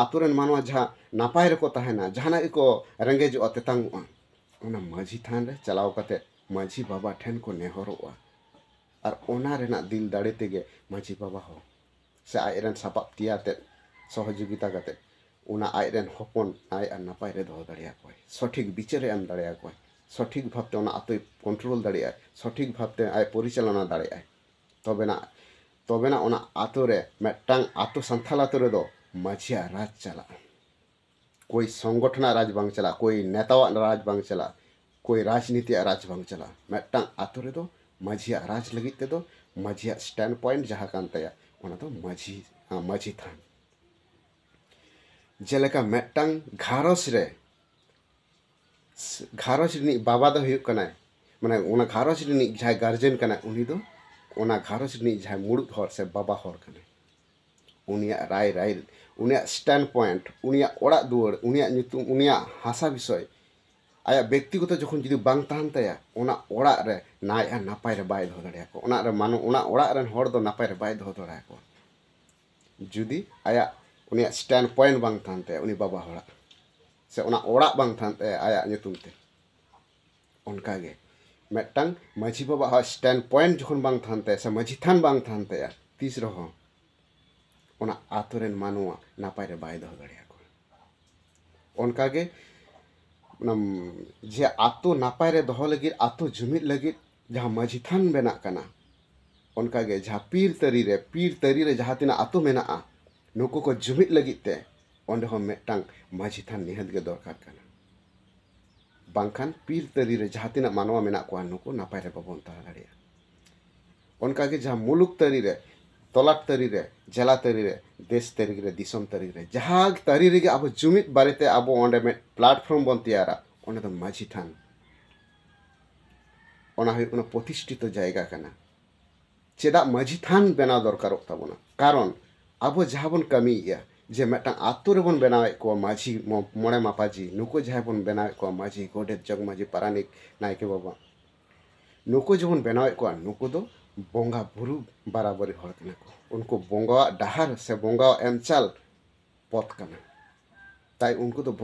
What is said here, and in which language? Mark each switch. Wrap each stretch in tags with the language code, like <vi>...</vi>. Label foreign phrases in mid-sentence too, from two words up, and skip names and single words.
<sat>आतो रेन मानुआ जहाँ नापाय रेको ताहेना जहाना को रेंगेजो तेतांगुआ ओना माझी थान रे चलाव काते माझी बाबा ठेन को नेहरोआ और ओना रेना दिल दाड़े तेगे माझी बाबा हो से आय रेन सापाब तियाते सहयोगिता काते ओना आय रेन हपन आय आर नापाय रे दह दाड़िया कोय सठिक बिचारे एम दाड़िया कोय सठिक भावते ओना आतोय कंट्रोल दाड़िया सठिक भावते आय परिचालना दाड़िया तबेना ओना आतो रे मेटटांग आतो संथाल आतो रे दो माझिया राज चला कोई संगठना राज बांग चला कोई नेतावा राज बांग चला कोई राजनीति राज बांग चला मेटटांग आतो रे दो माझिया राज लगी ते दो माझिया</sat> <en>stand point</en> <sat>जहाँ कान ताया ओना दो माझी थान जेलेका मेटटांग घारस रि बाबा दो हुयुग कनाय माने ओना घारस रि जहाँ गार्जेन कनाय उनी दो ओना घारस रि जहाँ मुड़ुद हर से बाबा हर कनाय उनिया राय उनिया स्टैंड पॉइंट उनिया ओड़ा दुआर उनिया ᱧᱩᱛᱩᱢ उनिया हासा विषय आया व्यक्तिगत जखन जुदी बांग ताहन ताया ओना ओड़ा रे नाय आ नापाय रे बाय दह दाड़िया को ओना रे मानो ओना ओड़ा रेन हर दो नापाय रे बाय दह दाड़िया को जुदी आया उनिया</sat> <en>stand point</en> <sat>बांग ताहन ताया उनी बाबा हड़ा से ओना ओड़ा बांग ताहन ताया आया ᱧᱩᱛᱩᱢ ते उनका गे मेटटांग माझी बाबा हा</sat> <en>stand point</en> <sat>जखन बांग ताहन ताया से माझी थान बांग ताहन ताया तीस रहो ओना आतो रेन मानुआ नापाय रे बाय दह दाड़िया को उनका गे जे आतो नापाय रे दह लगी आतो जुमिद लगी जहाँ माझी थान बेना काना उनका गे जहाँ पीर तरी रे जहाँ तिना आतो मेना नुको को जुमिद लगी ते ओंडे हो मेटटांग माझी थान निहत गे दरकार काना बांखान पीर तरी रे जहाँ तिना मानवा मेना को नुको नापाय रे बाबन तह दाड़िया उनका गे जहाँ मुलुक तरी रे तलाट तरी रे जिला तरी रे देश तरी रे दिसम तरी रे जहाँ तरी रे अब जुमिद बारेते अब ओंडे में प्लेटफॉर्म बन तैयारा ओंडे दो माझी थान ओना हुयुग कना प्रतिष्ठित जायगा काना चेदा माझी थान बेनाव दरकारोग ताबोना कारण अब जहाँ बन कमिया जे मेटटांग आतो रे बन बनावे को माझी मोड़े मापाजी नुको जहाँ बन बनावे को माझी गोडेत जगमाजी पारानिक नायके बाबा नुको जबन बनावे को नुको दो बंगा बुरु बराबरी हर कना को उनको बंगा डाहार से बंगा एमचाल पथ कना ताई उनको तो</sat>